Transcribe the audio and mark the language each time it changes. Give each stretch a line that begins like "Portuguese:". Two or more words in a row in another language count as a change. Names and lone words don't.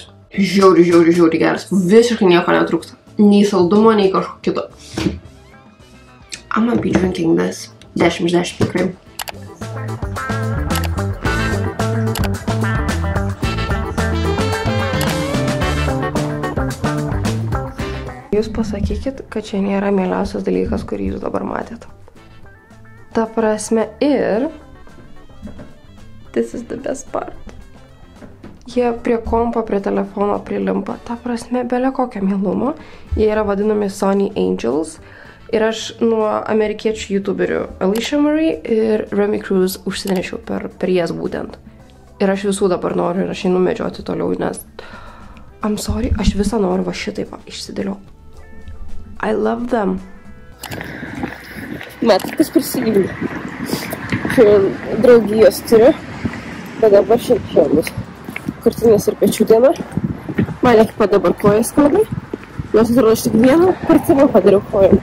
Lithuanian: Žiauriai geras. Visiškai nieko netrūksta. Nei saldumo, nei kažko kito.
English: I'm gonna be drinking this.
Lithuanian: 10 iš 10 tikrai. Jūs pasakykit, kad čia nėra mieliausias dalykas, kurį jūs dabar matėt. Ta prasme ir...
English: This is the best part.
Lithuanian: Jie prie kompo, prie telefono prilimpa. Ta prasme, belė kokio mielumo. Jie yra vadinami Sony Angels. Ir aš nuo amerikiečių youtuberių Alicia Marie ir Remy Cruz užsinešiau per jas būtent. Ir aš visų dabar noriu ir aš einu medžioti toliau, nes...
English: I'm sorry,
Lithuanian: aš visą noriu va šitaip išsidėliau.
English: I love them.
Lithuanian: Matot, kas prisigilė. Šiandien draugijos turiu. Bet dabar šiaip bus krūtinės ir pečių diena. Man iki pat dabar kojas skauda. Nors atrodo, aš tik vieną pratimą padariau kojom.